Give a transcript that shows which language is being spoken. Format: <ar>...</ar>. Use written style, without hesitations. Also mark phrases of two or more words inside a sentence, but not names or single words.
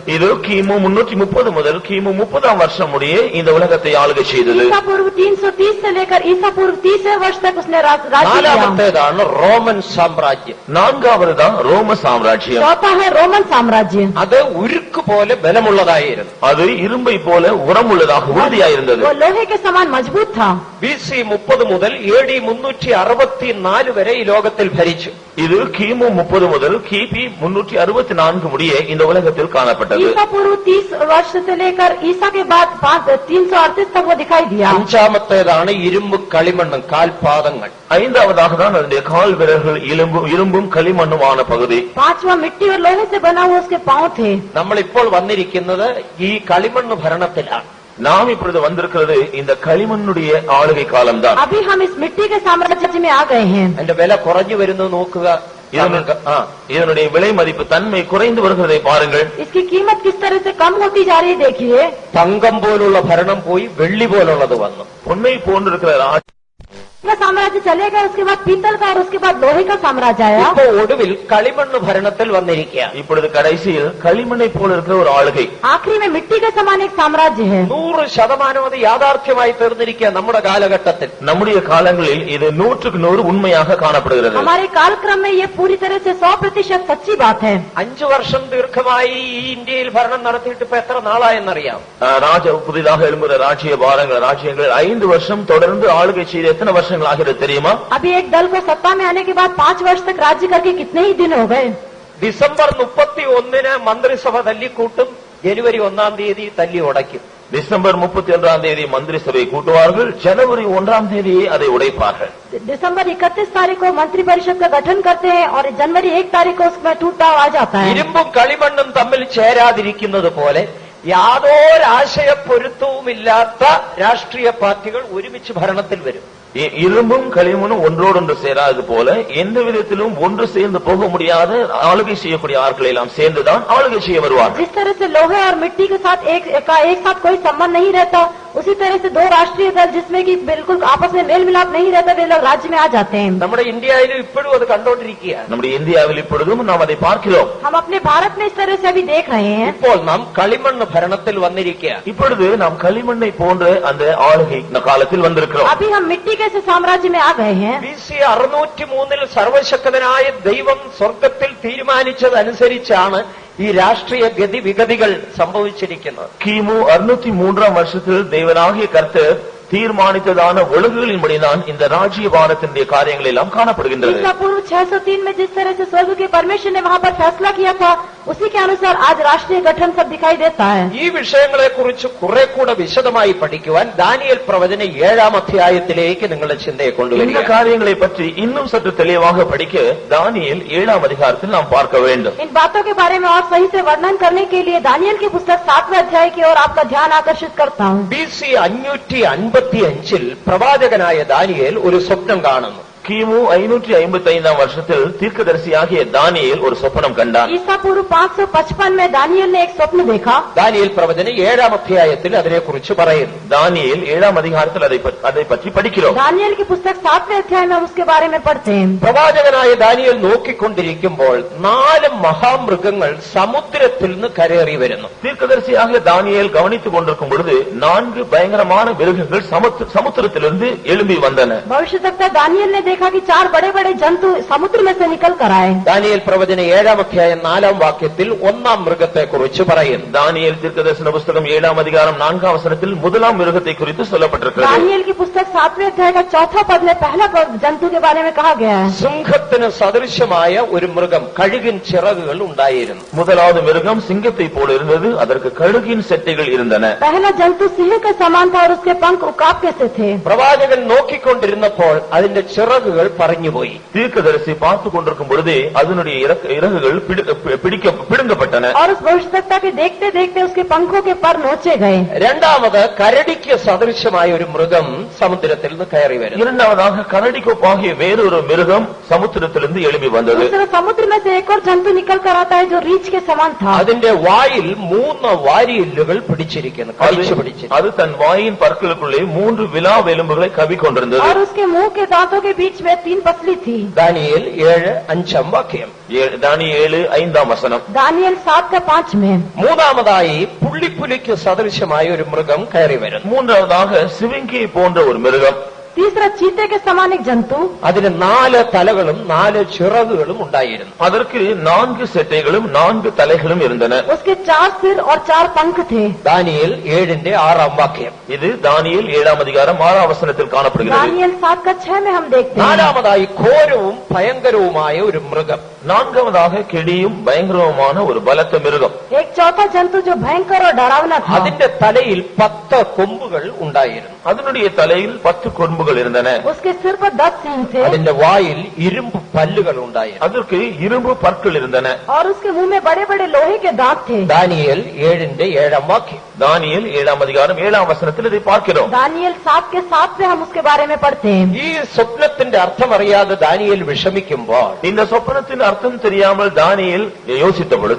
<ta>இது கிமு 330 முதல் கிமு 30ஆம் வருஷம் முடிய இந்த உலகத்தை ஆளுகை செய்தது.</ta> <hi>ईसा पूर्व 330 से लेकर ईसा पूर्व 30वें वर्ष तक उसने राज्य किया.</hi> <ml>നാലാമത്തേതാണ് റോമൻ സാമ്രാജ്യം.</ml> <ta>நான்காவதுதான் ரோம சாம்ராஜ்யம்.</ta> <hi>चौथा है रोमन साम्राज्य.</hi> <ml>അത് ഉരുക്ക് പോലെ ബലമുള്ളതായിരുന്നു.</ml> <ta>அது இரும்பை போல உரமுள்ளதாக உறுதியாயிருந்தது.</ta> <hi>वो लोहे के समान मजबूत था.</hi> <ml>BC 30 മുതൽ AD 364 വരെ ഈ ലോകത്തിൽ ഭരിച്ചു.</ml> <ta>இது கிமு 30 முதல் கிபி 364 முடிய இந்த உலகத்தில் காணப்பட்டது.</ta> <hi>ईसा पूर्व 30 वर्ष से लेकर ईसा के बाद 338 तक वो दिखाई दिया.</hi> <ml>അഞ്ചാമത്തേതാണ് ഇരുമ്പ് കളിമണ്ണും കാൽപാദങ്ങൾ.</ml> <ta>5வதாக தான் அதனுடைய கால் விரல்கள் இரும்பும் களிமண்ணுமான பகுதி.</ta> <hi>5वां मिट्टी और लोहे से बना हुआ उसके पांव थे.</hi> <ml>നമ്മളിപ്പോൾ വന്നിരിക്കുന്നത് ഈ കളിമണ്ണ് ഭരണത്തിലാണ്.</ml> <ta>நாம் இப்பொழுது வந்திருக்கிறது இந்த களிமண்ணுடைய ஆளுகை காலம்தான்.</ta> <hi>अभी हम इस मिट्टी के साम्राज्य में आ गए हैं.</hi> <ml>അതിന്റെ വില കുറഞ്ഞു വരുന്നത് നോക്കുക.</ml> <ta>இதனுடைய விலை மதிப்பு தன்மை குறைந்து வருகிறதை பாருங்கள்.</ta> <hi>इसकी कीमत किस तरह से कम होती जा रही है देखिए.</hi> <ml>തങ്കം പോലുള്ള ഭരണം പോയി വെള്ളി പോലുള്ളത് വന്നു.</ml> <ta>பொன்னை போன்றிருக்கிற</ta> <hi>साम्राज्य चलेगा, उसके बाद पीतल का और उसके बाद लोहे का साम्राज्य आया.</hi> <ml>ഇപ്പോ ഒടുവിൽ കളിമണ്ണ് ഭരണത്തിൽ വന്നിരിക്കുക.</ml> <ta>இப்பொழுது கடைசியில் களிமண்ணை போல இருக்கிற ஒரு ஆளுகை.</ta> <hi>आखिरी में मिट्टी के समान एक साम्राज्य है.</hi> <ml>100% അത് യാഥാർത്ഥ്യമായി തീർന്നിരിക്കുക നമ്മുടെ കാലഘട്ടത്തിൽ.</ml> <ta>நம்முடைய காலங்களில் இது 100க்கு 100 உண்மையாக காணப்படுகிறது.</ta> <hi>हमारे कालक्रम में ये पूरी तरह से 100% सच्ची बात है.</hi> <ml>5 വർഷം ദീർഘമായി ഈ ഇന്ത്യയിൽ ഭരണം നടത്തിയിട്ട് ഇപ്പൊ എത്ര നാളായെന്നറിയാം?</ml> <ta>புதிதாக எழும்புகிற ராஜ்யங்கள் 5 வருஷம் தொடர்ந்து ஆளுகை செய்த எத்தனை வருஷங்கள் ஆகிறது தெரியுமா?</ta> <hi>अभी एक दल को सत्ता में आने के बाद 5 वर्ष तक राज्य करके कितने ही दिन हो गए.</hi> <ml>ഡിസംബർ 31 മന്ത്രിസഭ തല്ലിക്കൂട്ടും, ജനുവരി 1 തല്ലി ഉടയ്ക്കും.</ml> <ta>டிசம்பர் 31ஆம் தேதி மந்திரி சபை கூட்டுவார்கள், ஜனவரி 1ஆம் தேதியே அதை உடைப்பார்கள்.</ta> <hi>दिसंबर 31 तारीख को मंत्री परिषद का गठन करते हैं और जनवरी 1 तारीख को उसमें टूटता आ जाता है.</hi> <ml>ഇരുമ്പും കളിമണ്ണും തമ്മിൽ ചേരാതിരിക്കുന്നത് പോലെ യാതൊരാശയപ്പൊരുത്തവുമില്ലാത്ത രാഷ്ട്രീയ പാർട്ടികൾ ഒരുമിച്ച് ഭരണത്തിൽ വരും.</ml> <ta>இரும்பும் களிமண்ணும் ஒன்றோடொன்று சேராது போல எந்த விதத்திலும் ஒன்று சேர்ந்து போக முடியாத ஆளுகை செய்யக்கூடிய ஆட்களை எல்லாம் சேர்ந்துதான் ஆளுகை செய்ய வருவார்கள்.</ta> <hi>जिस तरह से लोहे और मिट्टी के साथ एक साथ कोई संबंध नहीं रहता, उसी तरह से दो राष्ट्रीय दल जिसमें कि बिल्कुल आपस में मेल मिलाप नहीं रहता, वे लोग राज्य में आ जाते हैं.</hi> <ml>നമ്മുടെ ഇന്ത്യയിലും ഇപ്പോഴും അത് കണ്ടോണ്ടിരിക്കുകയാണ്.</ml> <ta>நம்முடைய இந்தியாவில் இப்பொழுதும் நாம் அதை பார்க்கிறோம்.</ta> <hi>हम अपने भारत में इस तरह से अभी देख रहे हैं.</hi> <ml>ഇപ്പോൾ നാം കളിമണ്ണ് ഭരണത്തിൽ വന്നിരിക്കുകയാണ്.</ml> <ta>இப்பொழுது நாம் களிமண்ணை போன்ற அந்த ஆளுகை காலத்தில் வந்திருக்கிறோம்.</ta> <hi>अभी हम मिट्टी के साम्राज्य में आ गए हैं.</hi> <ml>BC 603 സർവശക്തനായ ദൈവം സ്വർഗത്തിൽ തീരുമാനിച്ചതനുസരിച്ചാണ് ഈ രാഷ്ട്രീയ ഗതിവിഗതികൾ സംഭവിച്ചിരിക്കുന്നത്.</ml> <ta>கிமு 603ஆம் வருஷத்தில் தேவனாகிய கர்த்தர் தீர்மானித்ததான ஒழுங்குகளின்படிதான் இந்த ராஜ்யபாரத்தினுடைய காரியங்கள் எல்லாம் காணப்படுகின்றது.</ta> <hi>ईसा पूर्व 603 में जिस तरह से स्वर्ग के परमेश्वर ने वहाँ पर फैसला किया था, उसी के अनुसार आज राष्ट्रीय गठन सब दिखाई देता है.</hi> <ml>ഈ വിഷയങ്ങളെ കുറിച്ച് കുറെ കൂടെ വിശദമായി പഠിക്കുവാൻ ദാനിയേൽ പ്രവചന 7-ാം അധ്യായത്തിലേക്ക് നിങ്ങളുടെ ചിന്തയെ</ml> <ta>இந்த</ta> <ml>കൊണ്ടുവരിക.</ml> <ta>காரியங்களை பற்றி இன்னும் சற்று தெளிவாக படிக்க தானியேல் 7ஆம் அதிகாரத்தில் நாம் பார்க்க வேண்டும்.</ta> <hi>इन बातों के बारे में और सही से वर्णन करने के लिए दानियल की पुस्तक 7वें अध्याय की ओर आपका ध्यान आकर्षित करता हूँ.</hi> <ml>BC 555 പ്രവാചകനായ ദാനിയേൽ ഒരു സ്വപ്നം കാണുന്നു.</ml> <ta>கிமு 555ஆம் வருஷத்தில் தீர்க்கதரிசியாகிய தானியேல் ஒரு சொப்பனம் கண்டான்.</ta> <hi>ईसा पूर्व 555 में दानियल ने एक स्वप्न देखा.</hi> <ml>ദാനിയേൽ പ്രവചന 7-ാം അധ്യായത്തിൽ അതിനെക്കുറിച്ച് പറയുന്നു.</ml> <ta>தானியேல் 7ஆம் அதிகாரத்தில் அதை பற்றி படிக்கிறோம்.</ta> <hi>दानियल की पुस्तक 7वें अध्याय में हम उसके बारे में पढ़ते हैं.</hi> <ml>പ്രവാചകനായ ദാനിയേൽ നോക്കിക്കൊണ്ടിരിക്കുമ്പോൾ 4 മഹാമൃഗങ്ങൾ സമുദ്രത്തിൽ നിന്ന് കരേറി വരുന്നു.</ml> <ta>தீர்க்கதரிசியாகிய தானியேல் கவனித்துக் கொண்டிருக்கும் பொழுது 4 பயங்கரமான மிருகங்கள் சமுத்திரத்திலிருந்து எழும்பி வந்தன.</ta> <hi>भविष्यद्वक्ता दानियल ने देखा कि 4 बड़े बड़े जंतु समुद्र में से निकल कर आए.</hi> <ml>ദാനിയേൽ പ്രവചന 7-ാം അധ്യായം 4-ാം വാക്യത്തിൽ 1-ാം മൃഗത്തെ കുറിച്ച് പറയുന്നു.</ml> <ta>தானியேல் தீர்க்கதரிசன புஸ்தகம் 7ஆம் அதிகாரம் 4ஆம் வசனத்தில் முதலாம் மிருகத்தை குறித்து சொல்லப்பட்டிருக்கிறது.</ta> <hi>दानियल की पुस्तक 7वें अध्याय का 4था पद में पहला जंतु के बारे में कहा गया है.</hi> <ml>സിംഹത്തിന് സദൃശമായ ഒരു മൃഗം കഴുകിൻ ചിറകുകൾ ഉണ്ടായിരുന്നു.</ml> <ta>முதலாவது மிருகம் சிங்கத்தை போல இருந்தது, அதற்கு கழுகின் செட்டைகள் இருந்தன.</ta> <hi>पहला जंतु सिंह के समान था और उसके पंख उकाब के से थे.</hi> <ml>പ്രവാചകൻ നോക്കിക്കൊണ്ടിരുന്നപ്പോൾ അതിന്റെ ചിറകുകൾ പറഞ്ഞുപോയി.</ml> <ta>தீர்க்கதரிசி பார்த்துக் கொண்டிருக்கும் பொழுதே அதனுடைய இறகுகள் பிடுங்கப்பட்டன.</ta> <hi>और उस भविष्यद्वक्ता के देखते देखते उसके पंखों के पर नोचे गए.</hi> <ml>രണ്ടാമത് കരടിക്ക് സദൃശമായ ഒരു മൃഗം സമുദ്രത്തിൽ നിന്ന് കയറി വരുന്നു.</ml> <ta>இரண்டாவதாக கரடிக்கொப்பாகிய வேறொரு மிருகம் சமுத்திரத்திலிருந்து எழும்பி வந்தது.</ta> <hi>दूसरा समुद्र में से एक और जंतु निकल कर आता है जो रीछ के समान था.</hi> <ml>അതിന്റെ വായിൽ 3 വാരിയെല്ലുകൾ പിടിച്ചിരിക്കുന്നു, കടിച്ചു പിടിച്ചിരിക്കുന്നു.</ml> <ta>அது தன் வாயின் பற்களுக்குள்ளே 3 விலா எலும்புகளை கவிக்கொண்டிருந்தது.</ta> <hi>और उसके मुंह के दांतों के बीच में 3 पसली थी.</hi> <ml>ദാനിയേൽ 7-5 വാക്യം.</ml> <ta>தானியேல் 7-ஆம் வசனம்.</ta> <hi>दानियल 7:5 में.</hi> <ml>മൂന്നാമതായി പുള്ളിപ്പുലിക്ക് സദൃശമായ ഒരു മൃഗം കയറി വരുന്നു.</ml> <ta>மூன்றாவதாக சிவிங்கி போன்ற ஒரு மிருகம்.</ta> <hi>तीसरा चीते के समान एक जंतु.</hi> <ml>അതിന് 4 തലകളും 4 ചിറകുകളും ഉണ്ടായിരുന്നു.</ml> <ta>அதற்கு 4 செட்டைகளும் 4 தலைகளும் இருந்தன.</ta> <hi>उसके 4 सिर और 4 पंख थे.</hi> <ml>ദാനിയേൽ 7-6 വാക്യം.</ml> <ta>இது தானியேல் 7ஆம் அதிகாரம் 6ஆம் வசனத்தில் காணப்படுகிறது.</ta> <hi>दानियल 7:6 में हम देखते हैं.</hi> <ml>നാലാമതായി ഘോരവും ഭയങ്കരവുമായ ഒരു മൃഗം.</ml> <ta>நான்காவதாக கெடியும் பயங்கரവുமான ஒரு பலத்த மிருகம்.</ta> <hi>एक चौथा जंतु जो भयंकर और डरावना था.</hi> <ml>അതിന്റെ തലയിൽ 10 കൊമ്പുകൾ ഉണ്ടായിരുന്നു.</ml> <ta>அதனுடைய தலையில் 10 கொம்புகள் இருந்தன.</ta> <hi>उसके सिर पर 10 सींग थे.</hi> <ml>അതിന്റെ വായിൽ ഇരുമ്പ് പല്ലുകൾ ഉണ്ടായിരുന്നു.</ml> <ta>அதற்கு இரும்பு பற்கள் இருந்தன.</ta> <hi>और उसके मुंह में बड़े बड़े लोहे के दांत थे.</hi> <ml>ദാനിയേൽ 7-7 വാക്യം.</ml> <ta>தானியேல் 7ஆம் அதிகாரம் 7ஆம் வசனத்தில் இதை பார்க்கிறோம்.</ta> <hi>दानियल 7:7 में हम उसके बारे में पढ़ते हैं.</hi> <ml>ഈ സ്വപ്നത്തിന്റെ അർത്ഥം അറിയാതെ ദാനിയേൽ വിഷമിക്കുമ്പോൾ</ml> <ta>இந்த சொப்பனத்தின் அர்த்தம் தெரியாமல் தானியேல் யோசித்த பொழுது,</ta>